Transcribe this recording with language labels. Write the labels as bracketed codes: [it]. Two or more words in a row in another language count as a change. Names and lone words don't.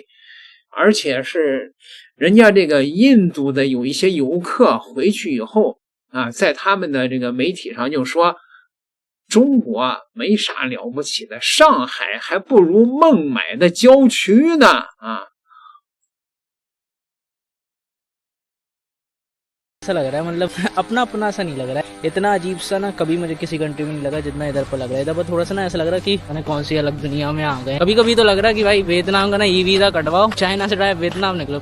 [zh] 而且是人家这个印度的有一些游客回去以后啊，在他们的这个媒体上就说中国没啥了不起的，上海还不如孟买的郊区呢啊。 [hi] ऐसा लग रहा है मतलब अपना अपना सा नहीं लग रहा है, इतना अजीब सा ना कभी मुझे किसी कंट्री में नहीं लगा जितना इधर पर लग रहा है। इधर पर थोड़ा सा ना ऐसा लग रहा है कि मैंने कौन सी अलग दुनिया में आ गए। कभी कभी तो लग रहा है कि भाई वियतनाम का ना ई वीजा कटवाओ, चाइना से डायरेक्ट वियतनाम निकलो।